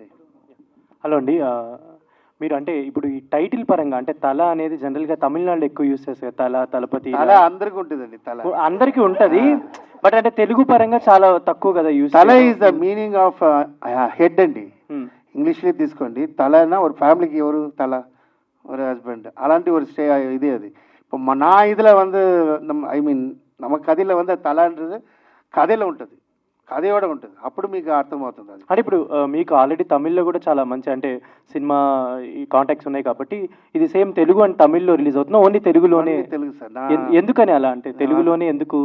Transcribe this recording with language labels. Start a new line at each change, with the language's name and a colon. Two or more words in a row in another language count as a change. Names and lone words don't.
Telugu: హలో అండి, మీరు అంటే ఇప్పుడు ఈ టైటిల్ పరంగా అంటే తల అనేది జనరల్గా తమిళనాడులో ఎక్కువ యూస్ చేస్తారు, తల, తలపతి, తల అందరికీ ఉంటుందండి, తల అందరికీ ఉంటుంది. బట్ అంటే తెలుగు పరంగా చాలా తక్కువ కదా యూస్. తల
English: is the meaning of head
Telugu: అండి. ఇంగ్లీష్లో తీసుకోండి, తల అన్న ఒక ఫ్యామిలీకి ఎవరు తల,
Tamil: ஒரு ஹஸ்பண்ட், అలాంటి ஒரு இது அது. இப்போ நான் இதில்
English: I mean
Telugu: நம்ம కథలో తలంటది కథలో ఉంటుంది, కథయోడ ఉంటుంది, అప్పుడు మీకు అర్థమవుతుంది అది. అంటే ఇప్పుడు మీకు ఆల్రెడీ తమిళ్లో కూడా చాలా మంచి అంటే సినిమా ఈ కాంటాక్ట్స్ ఉన్నాయి కాబట్టి ఇది సేమ్ తెలుగు అండ్ తమిళ్లో రిలీజ్ అవుతుంది, ఓన్లీ తెలుగులోనే? తెలుగు సార్. ఎందుకని అలా అంటే తెలుగులోనే ఎందుకు